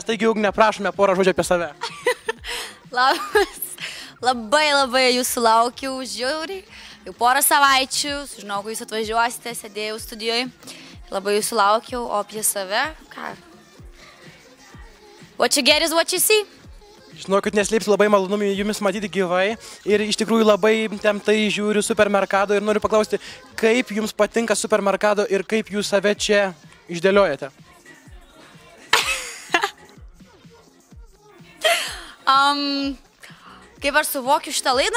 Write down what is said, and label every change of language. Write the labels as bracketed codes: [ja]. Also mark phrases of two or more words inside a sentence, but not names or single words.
[lt] Taigi, Ugnė, prašome porą žodžių apie save. Labas. Labai jūsų laukiu žiauriai. Jau porą savaičių, sužinau, kai jūs atvažiuosite, sėdėjau studijoje. Labai jūsų laukiau, o apie save, ką? [en] What you get is what you see. [lt] Žinokit, neslėpsiu, labai malonu jumis matyti gyvai ir iš tikrųjų labai temtai žiūriu Supermercado ir noriu paklausti, kaip jums patinka Supermercado ir kaip jūs save čia išdėliojate? Kaip aš suvokiu šitą laidą?